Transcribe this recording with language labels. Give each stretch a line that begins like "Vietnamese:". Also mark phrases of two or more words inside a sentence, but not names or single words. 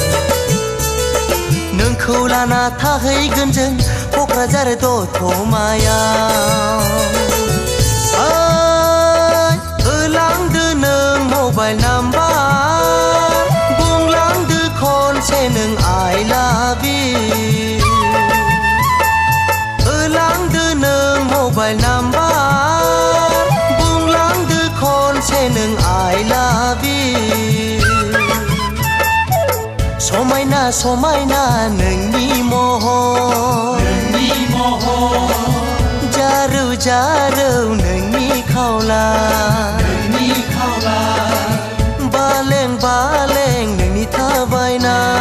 Bodo: नोंखौ लाना थाहैगोन जों क'क्राझार दतमायाव होलांदो नों
English: mobile number
Bodo: नों
English: I love you
Bodo: होलांदो नों
English: mobile number
Bodo: बुंलांदो खनसे नों
English: I love you
Bodo: समायना समायना नोंनि महर जारौ जारौ नोंनि खावला बालें बालें नोंनि थाबायना